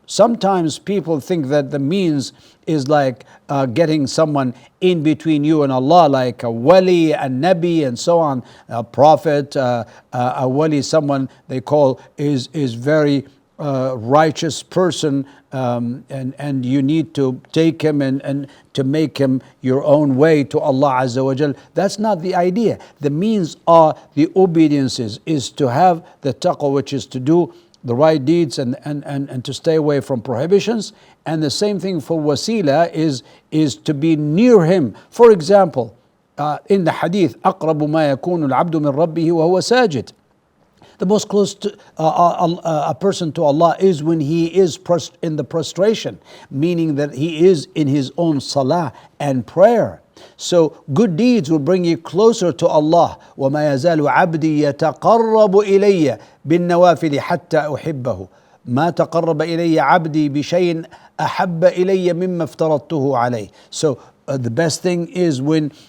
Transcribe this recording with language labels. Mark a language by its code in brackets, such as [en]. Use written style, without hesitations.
[en] Sometimes people think that the means is like getting someone in between you and Allah, like a wali, a nabi, and so on, a prophet, a wali, someone they call is very righteous person, and you need to take him and to make him your own way to Allah Azza wa Jal. That's not the idea. The means are the obediences, is to have the taqwa, which is to do the right deeds and to stay away from prohibitions. And the same thing for wasila is to be near Him. For example, in the hadith, [ar] أقرب ما يكون العبد من ربه وهو ساجد. [en] The most close to a person to Allah is when he is in the prostration, meaning that he is in his own salah and prayer. So good deeds will bring you closer to Allah. [ar] وَمَا يَزَالُ عَبْدِي يَتَقَرَّبُ إِلَيَّ بِالنَّوَافِلِ حَتَّى أُحِبَّهُ ما تقرب إلي عبدي بشيء أحب إلي مما افترضته عليه. [en] So the best thing is when